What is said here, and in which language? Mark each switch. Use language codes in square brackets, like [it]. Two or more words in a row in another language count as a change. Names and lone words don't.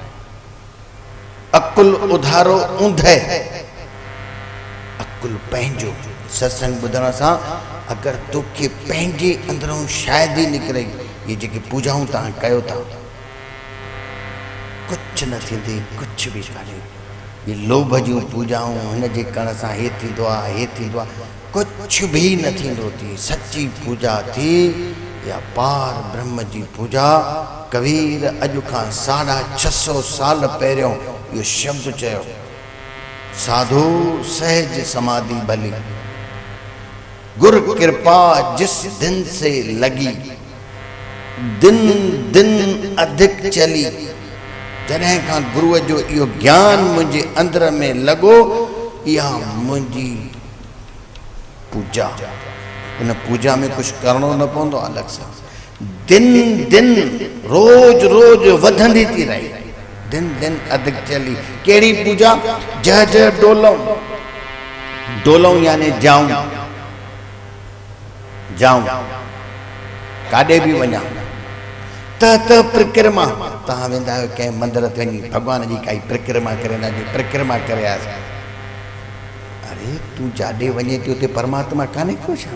[sd] अकुल उधारो ऊंधे, अकुल पंहिंजो। सत्संग ॿुधण सां अगर तोखे पंहिंजे अंदरों शायदि ही निकिरे ये जेके पूजाऊं तव्हां कयो था कुछ न थींदी, कुछ भी कान्हे। ये लोभ जूं पूजाऊं हिन जे करण सां हे थींदो आहे, हे थींदो आहे, कुछ भी न थींदो थी। सच्ची पूजा थी या पार ब्रह्म जी पूजा। कबीर अॼु खां 650 साल पहिरियों इहो शब्द चयो, [hi] साधु सहज समाधि भली, गुर कृपा जिस दिन से लगी, दिन दिन अधिक चली। [sd] जॾहिं खां गुरुअ जो इहो ज्ञान मुंहिंजे अंदर में लॻो, इहा मुंहिंजी पूजा। उन पूजा में कुछ करणो न पवंदो अलॻि सां। दिन दिन रोज रोज वधंदी थी रही, दिन दिन अधिक चली। कहिड़ी पूजा? जय जय डोलऊं, डोलऊं यानी जाऊं, जाऊं काॾे बि वञा। त परिक्रमा, तव्हां वेंदा आहियो कंहिं मंदर ते वञी भॻवान जी काई परिक्रमा करे, हुनजी परिक्रमा करे आया। अरे तूं जाॾे वञे थी उते परमात्मा कान्हे को छा?